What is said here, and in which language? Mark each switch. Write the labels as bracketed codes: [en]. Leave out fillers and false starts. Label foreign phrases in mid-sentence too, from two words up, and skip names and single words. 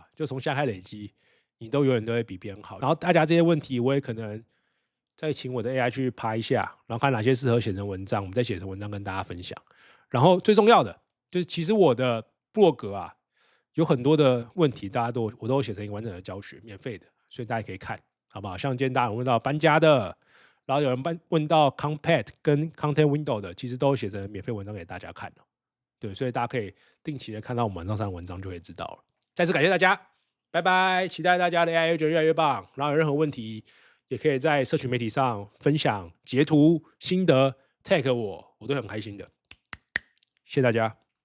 [zh] 就從現在開始累積，你都永遠都會比別人好。然後大家這些問題，我也可能再請我的 AI 去爬一下，然後看哪些適合寫成文章，我們再寫成文章跟大家分享。然後最重要的就是，其實我的部落格啊，有很多的問題，我都寫成一個完整的教學，免費的，所以大家可以看，好不好？像今天大家有問到搬家的，然後有人問到 Compact 跟 [en] Content Window [zh] 的，其實都寫成免費文章給大家看。對，所以大家可以定期的看到我們晚上上的文章就會知道了。再次感謝大家，拜拜！期待大家的 [en] AI Agent [zh] 越來越棒。然後有任何問題，也可以在社群媒體上分享截圖心得 ，tag 我都很開心的。謝謝大家。